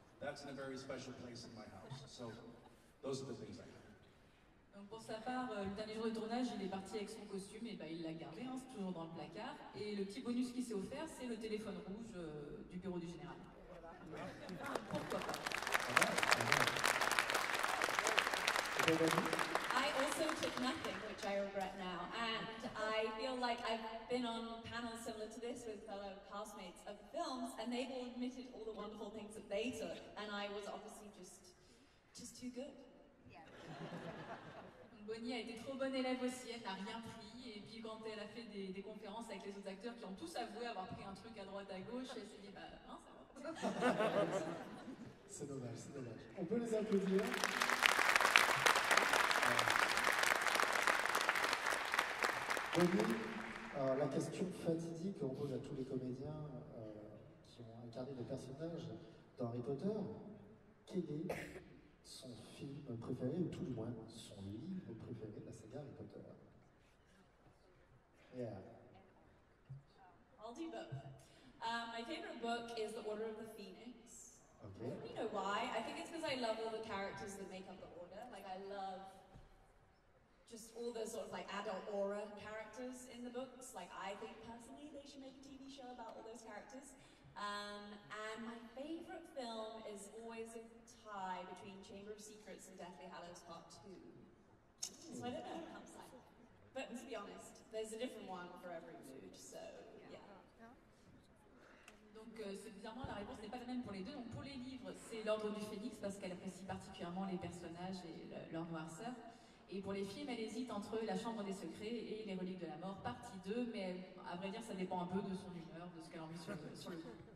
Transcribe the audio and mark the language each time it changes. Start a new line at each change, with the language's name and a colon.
English: That's in a very special place in my house. So those are the things I have.
French: Donc pour sa part, le dernier jour de tournage, il est parti avec son costume, et bah, il l'a gardé, hein, c'est toujours dans le placard. Et le petit bonus qui s'est offert, c'est le téléphone rouge du bureau du général. Pourquoi pas?
English: I also took nothing, which I regret now, and I feel like I've been on panels similar to this with fellow castmates of the films, and they've all admitted all the wonderful things that they took, and I was obviously just too good.
French: Bonnie a été trop bonne élève aussi, elle n'a rien pris, et puis quand elle a fait des conférences avec les autres acteurs qui ont tous avoué avoir pris un truc à droite à gauche, elle s'est dit bah non, ça va. C'est dommage, c'est dommage. On peut les applaudir. Bonnie, la question fatidique qu'on pose à tous les comédiens qui ont incarné des personnages dans Harry Potter, quel est son film préféré, ou tout du moins son livre préféré de la saga Harry Potter?
English: Yeah. I'll do both. My favorite book is The Order of the Phoenix. Okay. You know why? I think it's because I love all the characters that make up the Order. Like I love just all the sort of like adult aura characters in the books. Like I think personally they should make a TV show about all those characters. characters. And my favourite film is always a tie between Chamber of Secrets and Deathly Hallows Part 2. So I don't know what comes second. But to be honest, there's a different one for every mood, so yeah.
French: Donc c'est bizarrement la réponse n'est pas la même pour les deux. Donc pour les livres, c'est l'Ordre du Phénix parce qu'elle apprécie particulièrement les personnages et leur noirceur. Et pour les films, elle hésite entre La Chambre des Secrets et Les Reliques de la Mort, partie 2, mais à vrai dire, ça dépend un peu de son humeur, de ce qu'elle a envie sur le coup.